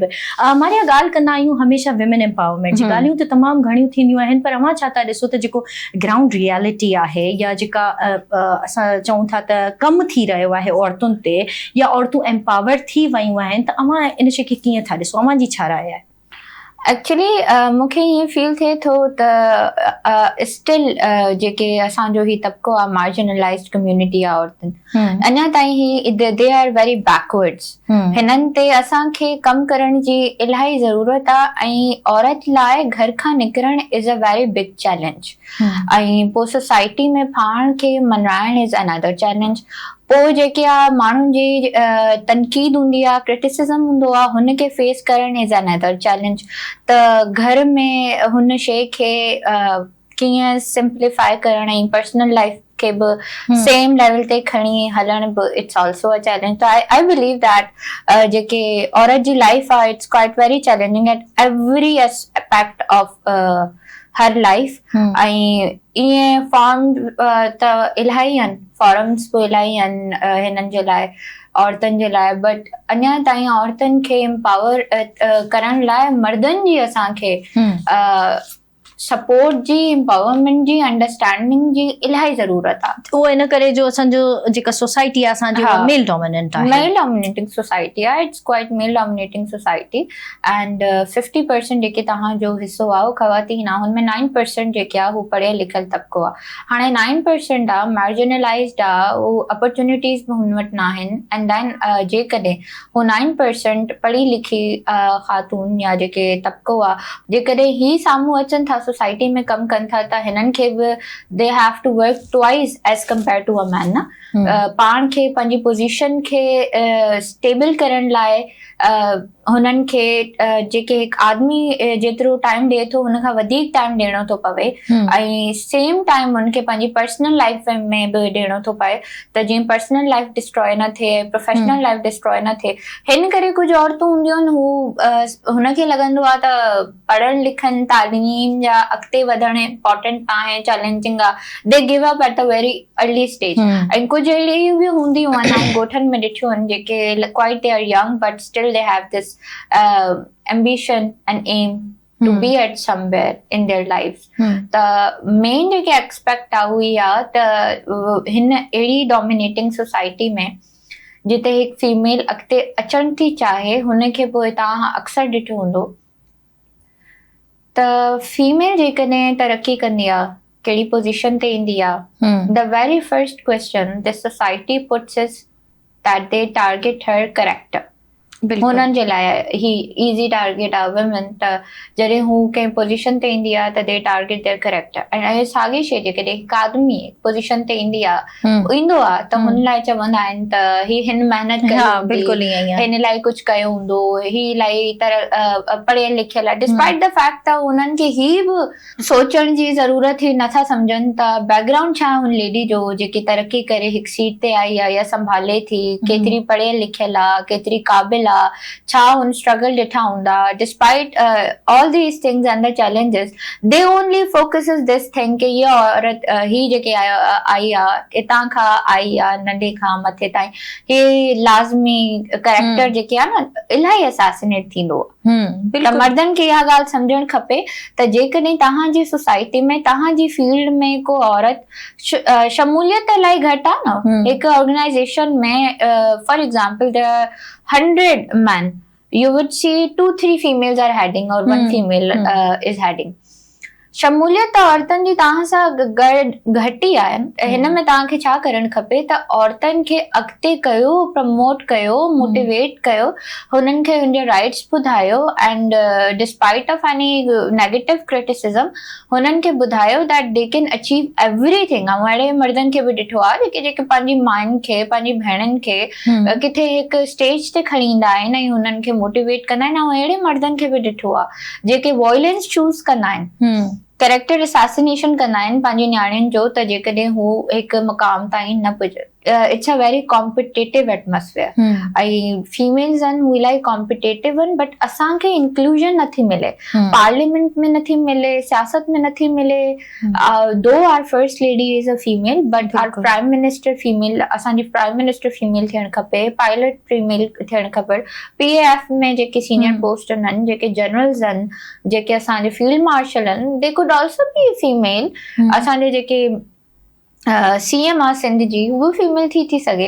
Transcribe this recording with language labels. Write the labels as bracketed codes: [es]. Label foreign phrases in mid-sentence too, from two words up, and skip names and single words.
[sd] मारिया, ॻाल्हि कंदा आहियूं हमेशह [en] women empowerment [sd] जी, ॻाल्हियूं त तमामु घणियूं थींदियूं आहिनि, पर अव्हां छा था ॾिसो त जेको [en] ground reality [sd] आहे, या जेका असां चऊं था त कमु थी रहियो आहे औरतुनि ते, या औरतूं एम्पावर थी वियूं आहिनि, त अव्हां इन शइ खे कीअं था ॾिसो? अव्हां जी छा राय आहे? एक्चुअली मूंखे ईअं फील थिए थो त स्टिल जेके असांजो ही तबिको आहे, [en] marginalized community [sd] आहे औरतुनि, अञा ताईं ही [en] they are very backwards. [sd] हिननि ते असांखे कमु करण जी इलाही ज़रूरत आहे, ऐं औरत लाइ घर खां निकिरणु [en] is a very big challenge, [sd] ऐं पोइ सोसाइटी में पाण खे मनाइण [en] is another challenge. [sd] पोइ जेके आहे माण्हुनि जी तनक़ीद हूंदी आहे, क्रिटिसिज़म हूंदो आहे, हुनखे फेस करणु [en] is another challenge. [sd] त घर में हुन शइ खे कीअं सिंप्लीफाई करणु ऐं [en] personal life [sd] खे बि [en] same level [sd] ते खणी हलण बि [en] it's also a challenge. [sd] त [en] I believe that [sd] जेके औरत जी लाइफ आहे, [en] It's quite very challenging at every aspect of her life. [sd] ऐं ईअं फॉर्म त इलाही आहिनि, फॉरम्स बि इलाही आहिनि हिननि जे लाइ, औरतुनि जे लाइ, बट अञा ताईं औरतुनि खे एम्पावर करण लाइ मर्दनि जी असांखे सपोर्ट जी, एम्पावरमेंट जी, अंडरस्टैंडिंग जी इलाही ज़रूरत आहे। उहो इन करे जो असांजो जेका सोसाइटी आहे असांजी, [en] male dominant आहे, male dominating society आहे, it's quite male dominating society. [sd] एंड 50% जेके तव्हांजो हिसो आहे उहो ख़वातीन आहे, हुनमें 9% जेके आहे हू पढ़ियल लिखियल तबिको आहे। हाणे 9% आहे मार्जिनलाइज़्ड आहे, उहो अपॉर्चुनिटीज़ बि हुन वटि न आहिनि। [en] and then [sd] जेकॾहिं हू 9% पढ़ी लिखी ख़ातून या जेके तबिको आहे, जेकॾहिं ही साम्हूं अचनि था, सोसाइटी में कमु कनि था, त हिननि खे बि [en] they have to work twice as compare to a man [sd] न। पाण खे पंहिंजी पोज़ीशन खे स्टेबल करण लाइ हुननि खे जेके हिकु आदमी जेतिरो टाइम ॾिए थो, हुन खां वधीक टाइम ॾियणो थो पवे, ऐं [en] same time [sd] हुनखे पंहिंजी [en] personal life [sd] में बि ॾियणो थो पए, त जीअं [en] personal life [sd] डिस्ट्रॉय न थिए, [en] professional life [sd] डिस्ट्रॉय न थिए। हिन करे कुझु औरतूं हूंदियूं आहिनि, हू हुनखे लॻंदो आहे त पढ़नि लिखनि, तालीम या अॻिते वधणु इम्पॉर्टेंट आहे, चैलेंजिंग आहे, [en] They give up at the very early stage. [sd] ऐं कुझु अहिड़ियूं बि हूंदियूं आहिनि, ॻोठनि में ॾिठियूं आहिनि, जेके [en] quite they are young but still they have this ambition and aim to be at somewhere in their lives। [sd] त मेन जेके एक्सपेक्ट आहे उही आहे त हिन अहिड़ी डोमिनेटिंग सोसाइटी में जिते हिकु फीमेल अॻिते अचणु थी चाहे, हुनखे पोइ तव्हां अक्सर ॾिठो हूंदो त फीमेल जेकॾहिं तरक़ी कंदी आहे, कहिड़ी पोज़ीशन ते ईंदी आहे, [en] The very first question the society puts is that they target her character. [sd] बिल्कुल हुननि जे लाइ ही [en] easy target [sd] आहे वुमेन। त जॾहिं हू कंहिं पोज़ीशन ते ईंदी आहे त [en] they target their character. [sd] ऐं साॻी शइ जेकॾहिं हिकु आदमी पोज़ीशन ते ईंदी आहे ईंदो आहे त हुन लाइ चवंदा आहिनि त ही हिन महिनत कई हा हूंदी, बिल्कुलु ईअं ई आहे। हिन लाइ कुझु कयो हूंदो, ही इलाही पढ़ियल लिखियल आहे, [en] despite the fact [sd] त हुननि खे ही बि सोचण जी ज़रूरत ई नथा सम्झनि त बैकग्राउंड छा आहे हुन लेडी जो जेकी तरक़ी करे हिकु सीट ते आई आहे या संभाले थी, केतिरी पढ़ियल लिखियल आहे, केतिरी क़ाबिल आहे, छा हुन स्ट्रगल ॾिठा हूंदा। [en] despite all these things and the challenges they only focuses this thing [hi] कि ये [sd] औरत ही जेके आई आहे हितां खां आई आहे नंढे खां मथे ताईं, हे लाज़मी करेक्टर जेके आहे न इलाही असैसिनेट थींदो आहे। त मर्दनि खे इहा ॻाल्हि सम्झणु खपे त जेकॾहिं तव्हांजी सोसाइटी में तव्हांजी फील्ड में को औरत शमूलियत इलाही घटि आहे न, हिकु ऑर्गेनाइजेशन में [en] for example there are 100 men, you would see 2-3 females are heading or 1 female is heading. [sd] शमूलियत औरतनि जी तव्हां सां घटि ई आहे। हिन में तव्हांखे छा करणु खपे त औरतनि खे अॻिते कयो, प्रमोट कयो, मोटिवेट कयो, हुननि खे हुनजा राइट्स ॿुधायो [en] and despite of any negative criticism [sd] हुननि खे ॿुधायो [en] that they can achieve everything. [sd] ऐं अहिड़े मर्दनि खे बि ॾिठो आहे जेके पंहिंजी मायुनि खे, पंहिंजी भेणनि खे किथे हिकु स्टेज ते खणी ईंदा आहिनि ऐं हुननि खे मोटिवेट कंदा आहिनि। ऐं अहिड़े मर्दनि खे बि ॾिठो आहे जेके वॉयलेंस चूज़ कंदा आहिनि, [en] character assassination [sd] कंदा आहिनि पंहिंजी न्याणियुनि जो त जेकॾहिं हू हिकु मुक़ाम ताईं न पुॼे। [en] it's a very competitive atmosphere [sd] ऐं फीमेल्स आहिनि हू इलाही कॉम्पिटेटिव आहिनि, बट असांखे इंक्लूजन नथी मिले, पार्लियामेंट में नथी मिले, सियासत में नथी मिले। [en] though our first lady is a female but our prime minister female, [sd] असांजी [en] prime minister female [sd] थियणु खपे, [en] pilot female [sd] थियणु खपे, PAF में जेके [en] senior post [sd] आहिनि, जेके जनरल्स आहिनि, जेके असांजे [en] field marshal [sd] आहिनि, [en] they could also be female. [sd] असांजे जेके CM आहे सिंध जी उहा फीमेल थी सघे।